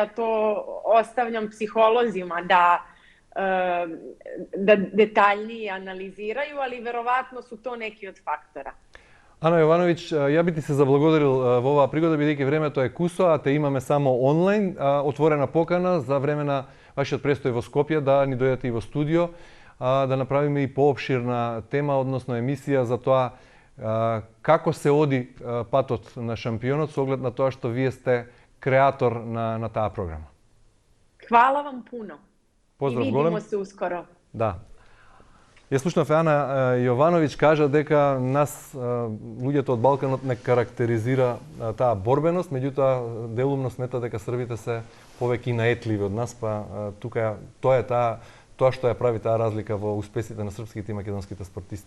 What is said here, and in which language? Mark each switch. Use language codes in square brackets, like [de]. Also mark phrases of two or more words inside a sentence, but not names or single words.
[sr] To ostavljam psiholozima da detaljnije analiziraju, ali verovatno su to neki od faktora. [mk] Ана Јовановиќ, ја би ти се заблагодарил во оваа пригода, бидејќи времето е кусо, а те имаме само онлайн, отворена покана за време на вашиот престој во Скопје да ни дојдете и во студио, да направиме и поопширна тема, односно емисија за тоа како се оди патот на шампионот, со оглед на тоа што вие сте креатор на таа програма. [sr] Hvala vam puno. [mk] Поздрав [sr] I [mk] голем. [sr] vidimo se uskoro. [mk] Да. Ја слушнав Ана Јовановиќ кажа дека нас, луѓето од Балканот, не карактеризира таа борбеност, меѓутоа делумно смета дека србите се повеќе наетливи од нас, па тука тоа е тоа што ја прави таа разлика во успесите на српските и македонските спортисти.